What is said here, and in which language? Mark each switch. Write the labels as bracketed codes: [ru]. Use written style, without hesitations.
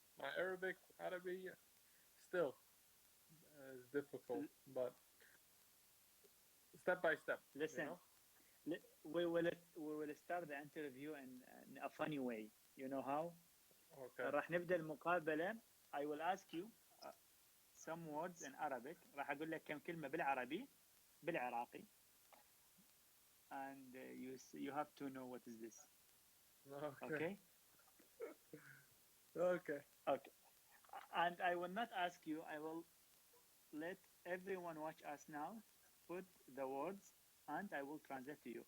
[en] my Arabic عربي still is difficult, but step by step. Listen, You know? we will start the interview in a funny way. You know how? Okay. [ar] راح نبدأ المقابلة. [en] I will ask you some words in Arabic. [ar] راح أقول لك كم كلمة بالعربي بالعراقي. [en] And you have to know what is this. Okay. Okay? Okay. Okay. And I will not ask you. I will let everyone watch us now put the words and I will translate to you.